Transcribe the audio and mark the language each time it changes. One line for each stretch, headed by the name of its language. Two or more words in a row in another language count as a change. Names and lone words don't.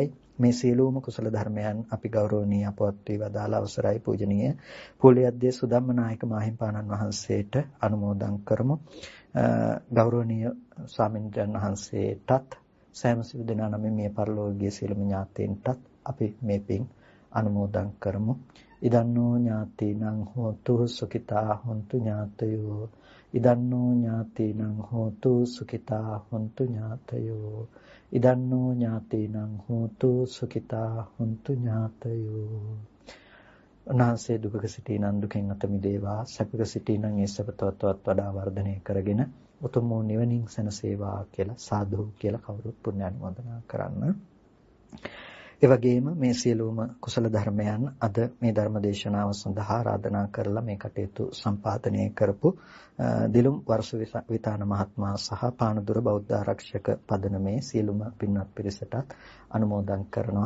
Sinhala: මේ සියලුම කුසල ධර්මයන් අපි ගෞරවනීය අපවත් වී වදාළ අවසරයි පූජනීය පොලියද්දේ සුධම්ම නායක මාහිමිපාණන් වහන්සේට අනුමෝදන් කරමු. ගෞරවනීය ස්වාමීන් වහන්සේටත් සෑම සිල් දෙනා නමින් මේ පරලෝකීය සියලුම ඥාතීන්ටත් අපි මේ පින් අනුමෝදන් කරමු.
Pali: ඉදන්නෝ ඥාතිනං හෝතු සුඛිතා හොන්තු ඥාතයෝ. ඉදන්නෝ ඥාතිනං හෝතු සුඛිතා හොන්තු ඥාතයෝ. ඉදන්නෝ ඥාතිනං හෝතු සුඛිතා හොන්තු ඥාතයෝ.
Sinhala: උන්වහන්සේ දුකක සිටිනන් දුකෙන් අත මිදේවා, සැපක සිටිනන් ඒ සැප තවත් වඩා වර්ධනය කරගෙන උතුම් වූ නිවනින් සැනසේවා කියලා සාදු කියලා කවුරුත් පුණ්‍ය අනුමෝදනා කරන්න. ඒ වගේම මේ සියලුම කුසල ධර්මයන් අද මේ ධර්ම දේශනාව සඳහා ආරාධනා කරලා මේ කටයුතු සම්පාදනය කරපු දිලුම් වර්ෂ විතාන මහත්මයා සහ පානදුර බෞද්ධ ආරක්ෂක පදනමේ සියලුම පින්වත් පිරිසටත් අනුමෝදන් කරනවා.